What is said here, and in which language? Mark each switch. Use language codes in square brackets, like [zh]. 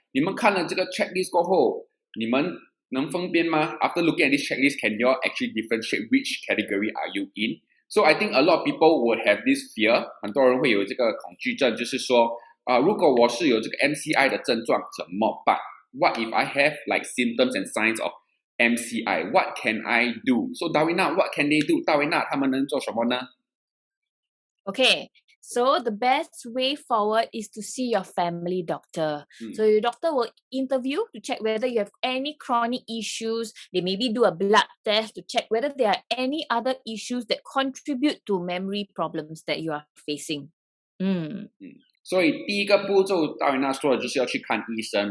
[zh] 你们看了这个 checklist 过后，你们能分辨吗？ [en] After looking at this checklist, can you all actually differentiate which category are you in? So I think a lot of people would have this fear. [zh] 很多人会有这个恐惧症，就是说，如果我是有这个 MCI 的症状怎么办？ [en] What if I have symptoms and signs of MCI? What can I do? So Darwina, what can they do? [zh] 大维娜他们能做什么呢？ [en] Okay. So the best way forward is to see your family doctor. So your doctor will interview to check whether you have any chronic issues. They maybe do a blood test to check whether there are any other issues that contribute to memory problems that you are facing. [zh] 所以第一个步骤，大维娜说的就是要去看医生。